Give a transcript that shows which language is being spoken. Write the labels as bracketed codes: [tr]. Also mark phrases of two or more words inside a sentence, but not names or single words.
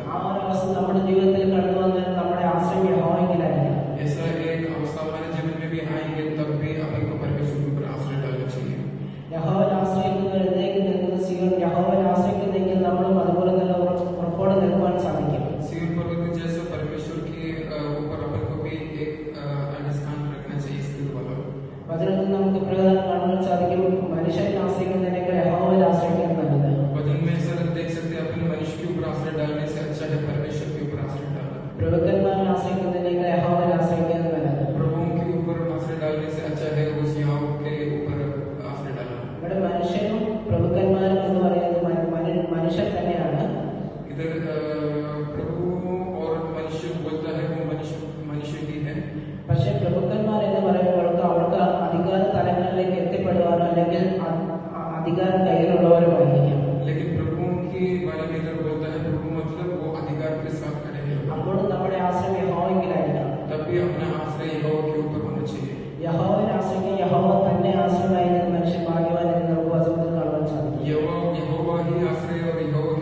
[ml] ആ ഒരു അവസ്ഥ നമ്മുടെ ജീവിതത്തിൽ കടന്നു വന്നാൽ നമ്മുടെ ആശ്രയം യഹോവയിലായിരിക്കണം. [hi] ऐसा एक अवस्था हमारे जीवन में भी आएंगे तब भी अपन को परमेश्वर के ऊपर आश्रय डालना चाहिए. [ml] യഹോവയിൽ ആശ്രയിക്കുന്നവരിലേക്ക് നിൽക്കുന്ന സിയോൻ യഹോവയിൽ ആശ്രയിക്കുന്നെങ്കിൽ നമ്മളും അതുപോലെ നല്ല ഉറപ്പോടെ നിൽക്കുവാൻ സാധിക്കും. [hi] सिय्योन पर्वत जैसा परमेश्वर के ऊपर अपन को भी एक अनुष्ठान रखना चाहिए. इसके द्वारा [ml] വചനത്തിൽ നമുക്ക് പ്രകാരം കാണാൻ സാധിക്കും, മനുഷ്യനെ ആശ്രയിക്കുന്നതിനേക്കാൾ യഹോവയിൽ ആശ്രയിക്കാൻ നല്ലത്. [hi] वचन में ऐसा देख सकते हैं अपन मनुष्य के ऊपर आश्रय डालने से अच्छा है परमेश्वर के ऊपर आश्रय डालना. [ml] പ്രഭുക്കന്മാരെ ആശ്രയിക്കുന്നതിനേക്കാൾ യഹോവയിൽ ആശ്രയിക്കാൻ നല്ലത്. [hi] प्रभुओं के ऊपर आश्रय डालने से अच्छा है उस यहोवा के ऊपर आश्रय डालना. [ml] ഇവിടെ മനുഷ്യനും പ്രഭുക്കന്മാരും എന്ന് പറയുന്നത് മനുഷ്യൻ തന്നെയാണ്. [hi] इधर प्रभु और मनुष्य बोलता है वो मनुष्य ही है. [ml] പക്ഷെ പ്രഭുക്കന്മാർ എന്ന് പറയുമ്പോൾ അവർക്ക് അധികാര തലങ്ങളിലേക്ക് എത്തിപ്പെടുവാനോ അല്ലെങ്കിൽ അധികാരം കയ്യിലുള്ളവരുമായിരിക്കാം. [hi] लेकिन प्रभुओं के बारे में इधर बोलता है प्रभु मतलब वो अधिकार के साथ करेंगे. [ml] അപ്പോൾ നമ്മുടെ ആശ്രയം യഹോവയിലായിരിക്കണം. [hi] तब भी अपना आश्रय यहोवा के ऊपर होना चाहिए. [ml] യഹോവയിൽ ആശ്രയിക്കാൻ യഹോവ തന്നെ ആശ്രയമായിരിക്കുന്ന മനുഷ്യൻ ഭാഗ്യവാൻ എന്ന് നമുക്ക് വചനത്തിൽ കാണാൻ സാധിക്കും. [hi] यहोवा ही आश्रय और